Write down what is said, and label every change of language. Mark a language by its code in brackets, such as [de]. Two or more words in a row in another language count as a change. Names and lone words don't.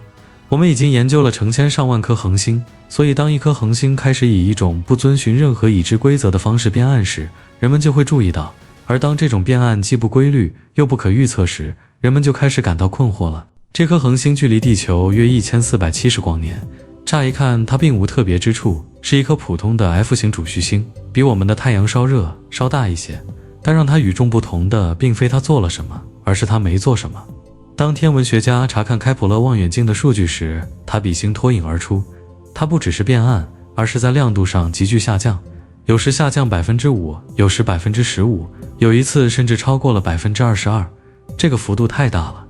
[zh] 我們已經研究了成千上萬顆恆星，所以當一顆恆星開始以一種不遵循任何已知規則的方式變暗時，人們就會注意到，而當這種變暗既不規律又不可預測時，人們就開始感到困惑了。這顆恆星距離地球約1470光年，乍一看它並無特別之處，是一顆普通的 F 型主序星，比我們的太陽稍熱稍大一些，但讓它與眾不同的並非它做了什麼，而是它没做什麼。當天文學家查看開普勒望遠鏡的數據時，塔比星脫穎而出，它不只是变暗，而是在亮度上急劇下降，有時下降 5%， 有時 15%， 有一次甚至超過了 22%， 這個幅度太大了。